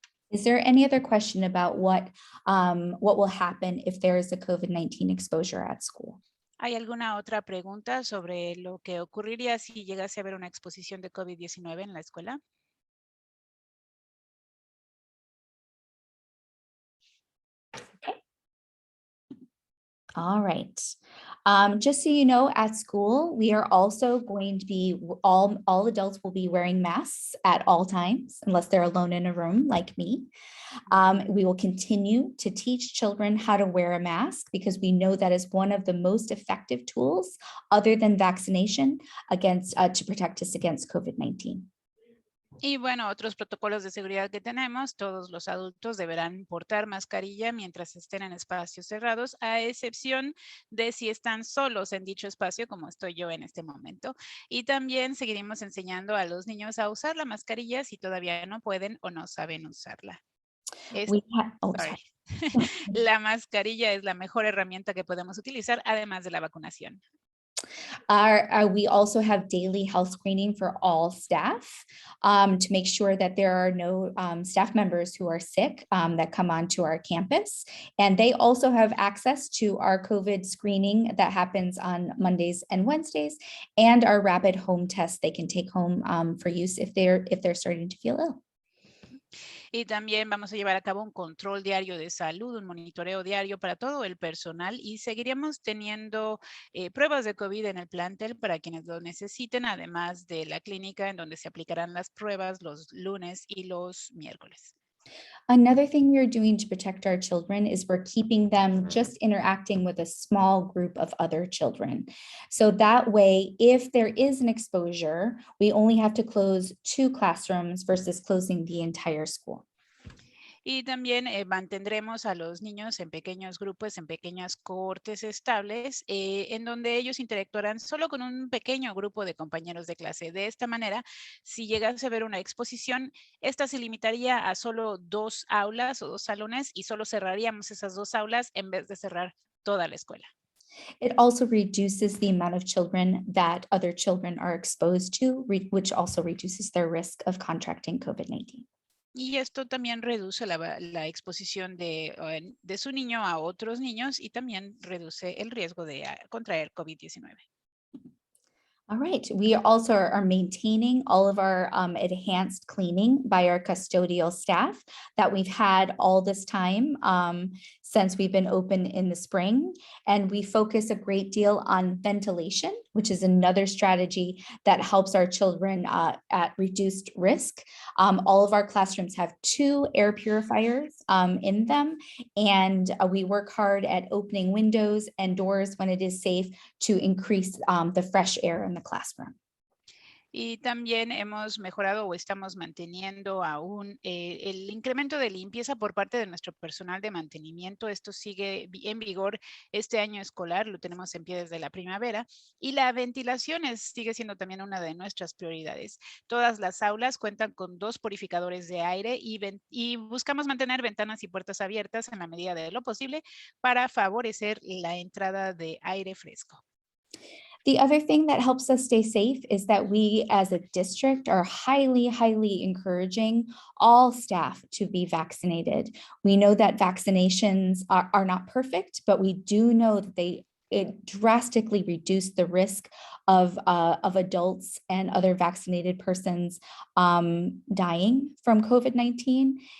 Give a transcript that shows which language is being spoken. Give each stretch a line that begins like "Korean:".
English: Is there any other question about what will happen if there is a COVID-19 exposure at school?
Spanish: ¿Hay alguna otra pregunta sobre lo que ocurriría si llegase a haber una exposición de COVID-19 en la escuela?
English: All right. Just so you know, at school, we are also going to be, all adults will be wearing masks at all times, unless they're alone in a room like me. We will continue to teach children how to wear a mask because we know that is one of the most effective tools other than vaccination to protect us against COVID-19.
Spanish: Y bueno, otros protocolos de seguridad que tenemos, todos los adultos deberán portar mascarilla mientras estén en espacios cerrados, a excepción de si están solos en dicho espacio, como estoy yo en este momento. Y también seguiremos enseñando a los niños a usar la mascarilla si todavía no pueden o no saben usarla.
English: Sorry.
Spanish: La mascarilla es la mejor herramienta que podemos utilizar, además de la vacunación.
English: We also have daily health screening for all staff to make sure that there are no staff members who are sick that come onto our campus. And they also have access to our COVID screening that happens on Mondays and Wednesdays, and our rapid home test they can take home for use if they're starting to feel ill.
Spanish: Y también vamos a llevar a cabo un control diario de salud, un monitoreo diario para todo el personal y seguiremos teniendo pruebas de COVID en el plantel para quienes lo necesiten, además de la clínica en donde se aplicarán las pruebas los lunes y los miércoles.
English: Another thing we are doing to protect our children is we're keeping them just interacting with a small group of other children. So that way, if there is an exposure, we only have to close 2 classrooms versus closing the entire school.
Spanish: Y también mantendremos a los niños en pequeños grupos, en pequeñas cohortes estables, en donde ellos interactuarán solo con un pequeño grupo de compañeros de clase. De esta manera, si llegase a ver una exposición, esta se limitaría a solo 2 aulas o 2 salones y solo cerraríamos esas 2 aulas en vez de cerrar toda la escuela.
English: It also reduces the amount of children that other children are exposed to, which also reduces their risk of contracting COVID-19.
Spanish: Y esto también reduce la exposición de su niño a otros niños y también reduce el riesgo de contraer COVID-19.
English: All right, we also are maintaining all of our enhanced cleaning by our custodial staff that we've had all this time since we've been open in the spring. And we focus a great deal on ventilation, which is another strategy that helps our children at reduced risk. All of our classrooms have 2 air purifiers in them, and we work hard at opening windows and doors when it is safe to increase the fresh air in the classroom.
Spanish: Y también hemos mejorado o estamos manteniendo aún el incremento de limpieza por parte de nuestro personal de mantenimiento. Esto sigue en vigor este año escolar, lo tenemos en pie desde la primavera. Y la ventilación sigue siendo también una de nuestras prioridades. Todas las aulas cuentan con 2 purificadores de aire y buscamos mantener ventanas y puertas abiertas en la medida de lo posible para favorecer la entrada de aire fresco.
English: The other thing that helps us stay safe is that we as a district are highly encouraging all staff to be vaccinated. We know that vaccinations are not perfect, but we do know that it drastically reduced the risk of adults and other vaccinated persons dying from COVID-19.